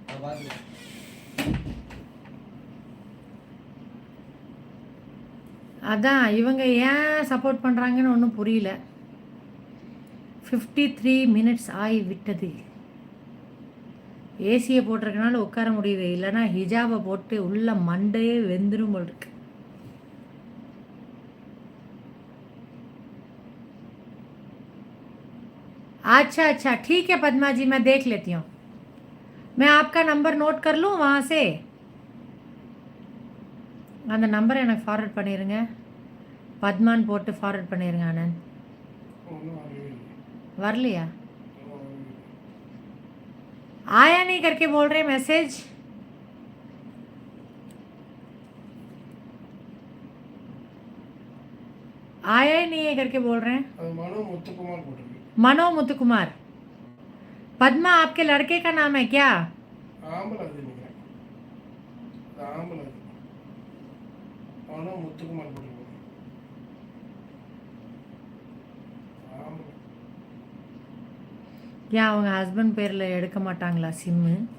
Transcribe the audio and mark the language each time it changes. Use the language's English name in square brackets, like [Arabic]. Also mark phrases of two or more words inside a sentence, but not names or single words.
[Tamil] அதான் இவங்க ஏன் சப்போர்ட் பண்ணுறாங்கன்னு ஒன்றும் புரியல. 53 minutes ஆகி விட்டது. ஏசியை போட்டிருக்கனால உட்கார முடியுது, இல்லைன்னா ஹிஜாபை போட்டு உள்ள மண்டையே வெந்துடும் போல் இருக்கு. [Hindi] अच्छा अच्छा ठीक है पद्मा जी, मैं देख लेती हूँ. मैं आपका नंबर नोट कर लूँ वहाँ से. [Tamil] அந்த நம்பரை எனக்கு ஃபார்வர்ட் பண்ணிடுங்க. பத்மான் போட்டு ஃபார்வர்ட் பண்ணிடுங்க. ஆனந்த் வரலையா? [Hindi] आया नहीं करके बोल रहे मैसेज. आया ही नहीं है करके बोल रहे हैं. मनो मुत्तुकुमार. पद्मा आपके लड़के का नाम है क्या? [Tamil] ஏன் அவங்க ஹஸ்பண்ட் பேரில் எடுக்க மாட்டாங்களா சிம்மு?